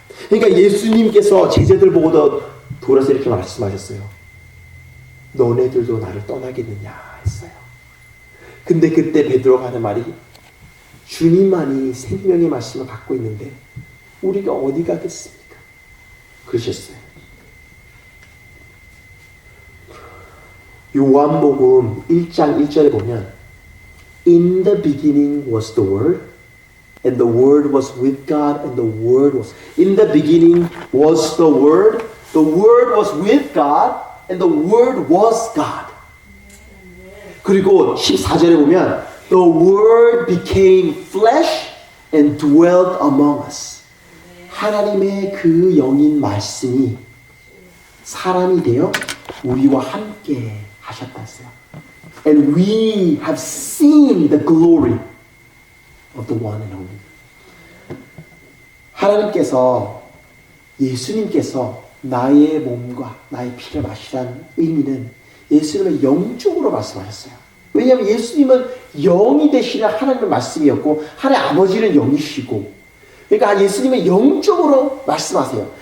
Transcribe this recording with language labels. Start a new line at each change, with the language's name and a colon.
Korean: 그러니까 예수님께서 제자들 보고도 돌아서 이렇게 말씀하셨어요. 너네들도 나를 떠나겠느냐 했어요. 근데 그때 베드로가 하는 말이 주님만이 생명의 말씀을 갖고 있는데 우리가 어디 가겠습니까? 그러셨어요. 요한복음 1장 1절에 보면
English: In the beginning was the Word and the Word was with God and the Word was In the beginning was the Word was with God and the Word was God.
Korean: 그리고 14절에 보면
English: The Word became flesh and dwelt among us.
Korean: 하나님의 그 영인 말씀이 사람이 되어 우리와 함께 하셨다 했어요.
English: And we have seen the glory of the one and only.
Korean: 하나님께서 예수님께서 나의 몸과 나의 피를 마시라는 의미는 예수님은 영적으로 말씀하셨어요. 왜냐하면 예수님은 영이 되시는 하나님의 말씀이었고 하나님 아버지는 영이시고 그러니까 예수님은 영적으로 말씀하세요.